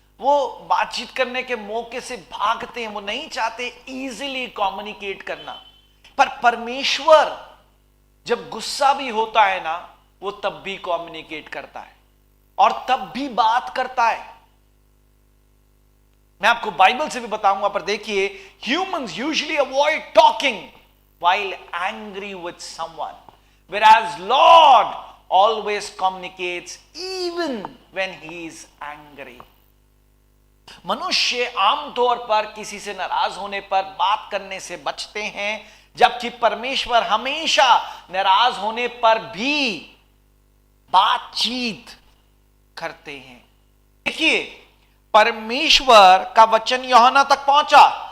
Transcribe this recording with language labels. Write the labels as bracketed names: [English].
[Hindi] वो बातचीत करने के मौके से भागते हैं। वो नहीं चाहते [English] easily communicate [Hindi] करना। पर परमेश्वर जब गुस्सा भी होता है ना, वो तब भी कम्युनिकेट करता है और तब भी बात करता है। मैं आपको बाइबल से भी बताऊंगा, पर देखिए [English] Humans usually avoid talking while angry with someone, whereas Lord always communicates even when he is angry. [Hindi] मनुष्य आमतौर पर किसी से नाराज होने पर बात करने से बचते हैं, जबकि परमेश्वर हमेशा नाराज होने पर भी बातचीत करते हैं। देखिए, परमेश्वर का वचन यूहन्ना तक पहुंचा।